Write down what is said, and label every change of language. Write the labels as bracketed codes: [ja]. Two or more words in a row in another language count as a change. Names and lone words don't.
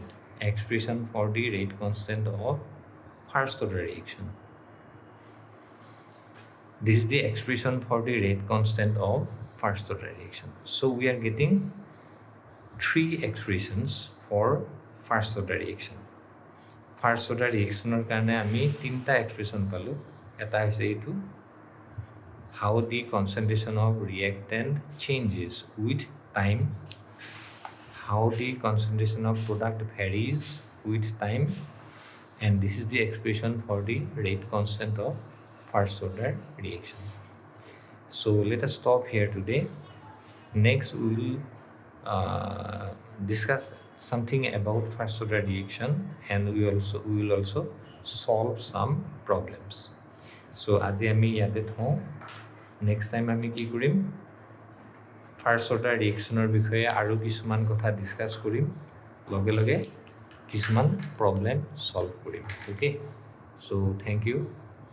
[en] Expression for the rate constant of first order reaction. This is the expression for the rate constant of first order reaction. So we are getting 3 expressions for first order reaction. First order reaction [as] কাৰণে আমি তিনটা expression পালোঁ. এটা হৈছে এইটো [en] how the concentration of reactant changes with time, how the concentration of product varies with time, and this is the expression for the rate constant of first order reaction. So let us stop here today. Next we will discuss something about first order reaction, and we will also solve some problems. [as] So আজি আমি ইয়াতে থওঁ, [en] next time [as] আমি কি কৰিম, [en] first order reactionৰ [as] বিষয়ে আৰু কিছুমান কথা ডিছকাছ কৰিম, লগে লগে কিছুমান [en] problem solve [as] কৰিম। [en] Okay, so thank you.